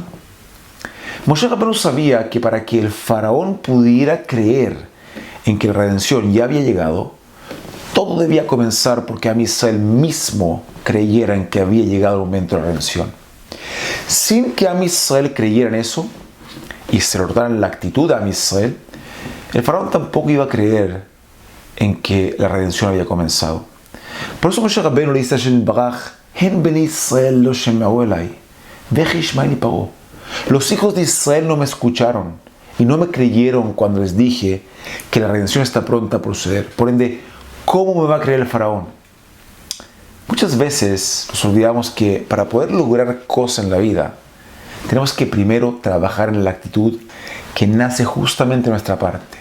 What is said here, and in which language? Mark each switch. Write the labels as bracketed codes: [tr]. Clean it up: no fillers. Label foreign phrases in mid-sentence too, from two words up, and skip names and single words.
[es] Moshe Rabbeinu sabía que para que el faraón pudiera creer en que la redención ya había llegado, todo debía comenzar porque Am Israel mismo creyera en que había llegado el momento de la redención. Sin que Am Israel creyera en eso y se notara en la actitud de Am Israel, el faraón tampoco iba a creer en que la redención había comenzado. Por eso Moshe Rabbeinu le dice a Hashem Baraj: [he] "הן בני ישראל לא שמעו אלי ואיך ישמעני פרעה". [es] Los hijos de Israel no me escucharon y no me creyeron cuando les dije que la redención está pronta a proceder. Por ende, ¿cómo me va a creer el faraón? Muchas veces nos olvidamos que para poder lograr cosas en la vida, tenemos que primero trabajar en la actitud que nace justamente de nuestra parte.